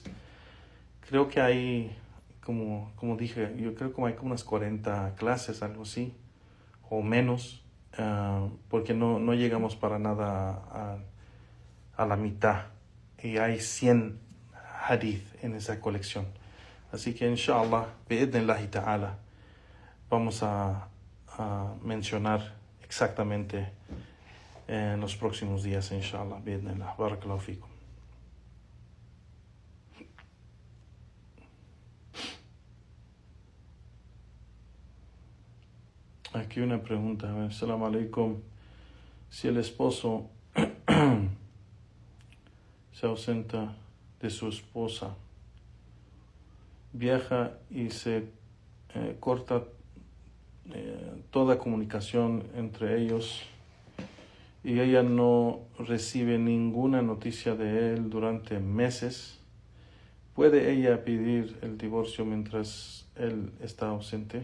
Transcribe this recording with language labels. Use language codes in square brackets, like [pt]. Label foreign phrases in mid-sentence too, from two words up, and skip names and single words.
[es] Creo que hay, como dije, yo creo que hay como unas 40 clases, algo así, o menos, porque no llegamos para nada a la mitad, y hay 100 hadith en esa colección. [ar] Así que إن شاء الله، بإذن الله تعالى, [es] vamos a mencionar exactamente en los próximos días, [ar] إن شاء الله، بإذن الله. بارك الله فيكم. [es] Aquí una pregunta. [ar] السلام عليكم. [es] Si el esposo se ausenta de su esposa, viaja y se corta toda comunicación entre ellos, y ella no recibe ninguna noticia de él durante meses, ¿puede ella pedir el divorcio mientras él está ausente?